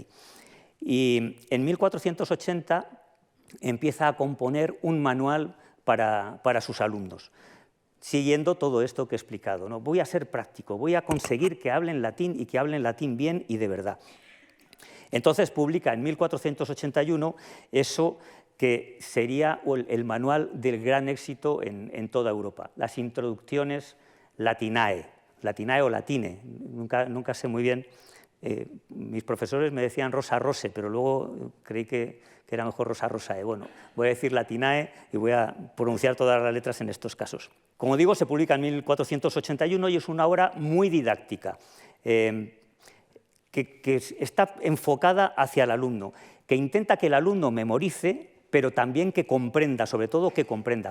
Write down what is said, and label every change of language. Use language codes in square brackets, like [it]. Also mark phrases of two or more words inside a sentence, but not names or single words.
[es] Y en 1480 empieza a componer un manual para sus alumnos, siguiendo todo esto que he explicado, ¿no? Voy a ser práctico, voy a conseguir que hablen latín y que hablen latín bien y de verdad. Entonces publica en 1481 eso que sería el manual del gran éxito en toda Europa, las introducciones latinae o latine, nunca sé muy bien. Mis profesores me decían [la] rosa rose, [es] pero luego creí que era mejor [la] rosa rosae. [es] Bueno, voy a decir latinae y voy a pronunciar todas las letras en estos casos. Como digo, se publica en 1481 y es una obra muy didáctica, que está enfocada hacia el alumno, que intenta que el alumno memorice, pero también que comprenda, sobre todo que comprenda.